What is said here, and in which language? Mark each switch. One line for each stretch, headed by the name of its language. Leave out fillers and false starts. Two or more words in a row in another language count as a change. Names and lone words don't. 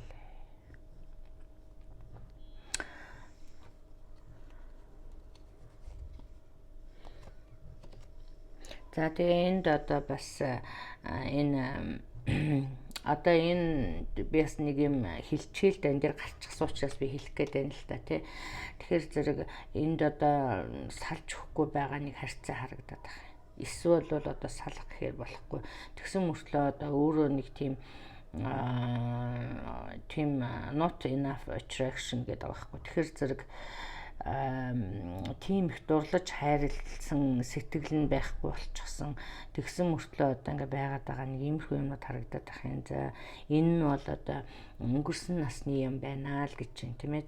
Mongolian: За тэгээд одоо бас энэ одоо энэ би бас нэг юм хилчээлд энэ дээр гарчихсан учраас би хэлэх гээд байна л та тий. Тэгэхээр зэрэг энд одоо салж өгөхгүй байгаа нэг харьцаа харагдаад байна. Эсвэл бол одоо салах гэхээр болохгүй. Тэгсэн мөртлөө одоо өөрөө нэг тийм
English: not enough attraction
Mongolian: гэдэг байгаа байхгүй. Тэгэхээр зэрэг тийм их дурлаж хайрлсан сэтгэл нь байхгүй болчихсон. Тэгсэн мөртлөө одоо ингээ байгаад байгаа нэг иймэрхүү юмнууд харагдаад байх юм. За энэ нь бол одоо өнгөрсөн насны юм байна л гэж чинь тийм ээ.